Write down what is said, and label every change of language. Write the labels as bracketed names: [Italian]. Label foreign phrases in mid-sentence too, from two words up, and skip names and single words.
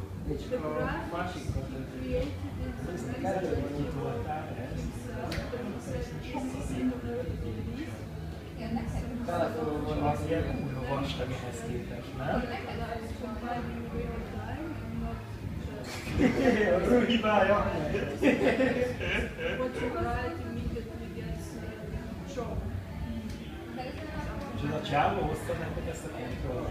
[English] the graphics he created in the next similar to this. [Hungarian] Azért kurva vastag ehhez képest, nem? [English] Combining real time and not [Hungarian] Az ő hibája! [English] what you write immediately gets shown. [Hungarian] És ez a csávó hozta nektek ezt a kontrollt?